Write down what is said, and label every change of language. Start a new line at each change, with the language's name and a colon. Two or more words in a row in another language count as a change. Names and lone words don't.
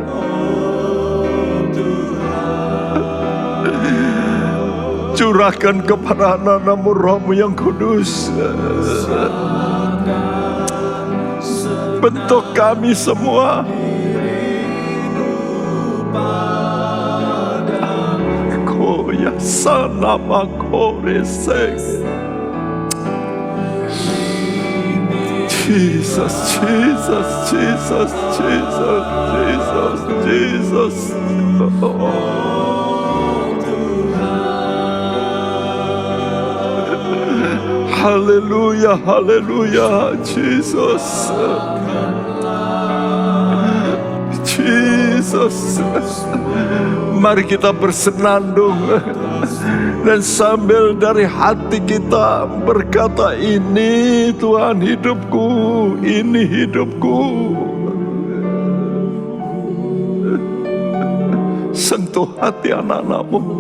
Indonesian: Curahkan kepada anak-anakmu Roh-Mu yang kudus. Bentuk kami semua. sanama koresek. Jesus, Jesus, Jesus, Jesus, Jesus, Jesus. Haleluya, haleluya, Jesus. Jesus. Mari kita bersenandung dan sambil dari hati kita berkata, ini Tuhan hidupku, ini hidupku. Sentuh hati anak-anakmu.